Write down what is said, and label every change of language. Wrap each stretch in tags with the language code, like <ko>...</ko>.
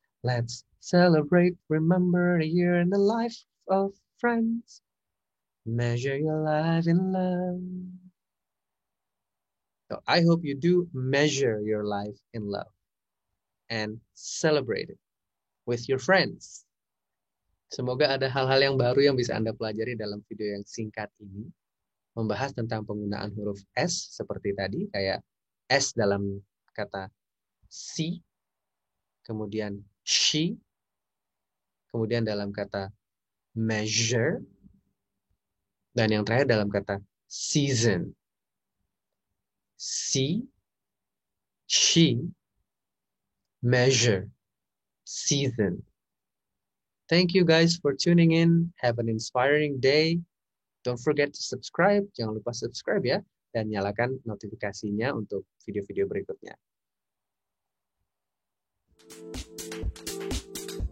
<en>Let's celebrate, remember a year in the life of friends. Measure your life in love. So I hope you do measure your life in love and celebrate it with your friends.</en> <id>Semoga ada hal-hal yang baru yang bisa Anda pelajari dalam video yang singkat ini. Membahas tentang penggunaan huruf S seperti tadi, kayak S dalam kata she, kemudian she, kemudian dalam kata measure, dan yang terakhir dalam kata season.</id> <en>See, she, measure, season. Thank you guys for tuning in. Have an inspiring day. Don't forget to subscribe.</en> <id>Jangan lupa subscribe ya. Dan nyalakan notifikasinya untuk video-video berikutnya.</id>